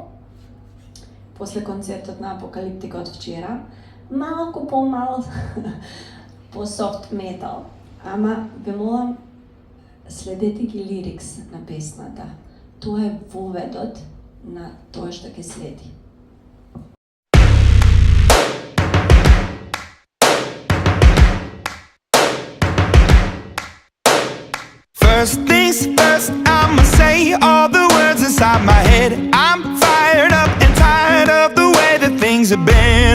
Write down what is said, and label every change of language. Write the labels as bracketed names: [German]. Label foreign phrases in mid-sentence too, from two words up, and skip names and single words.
[Macedonian] После концертот на Апокалиптика од вчера, малку помал по софт метал, ама ве молам следете ги лирикс на песната. Тоа е воведот на тоа што ќе следи. [English] First things first, I'ma say all the words inside my head. I'm fired up and tired of the way that things have been.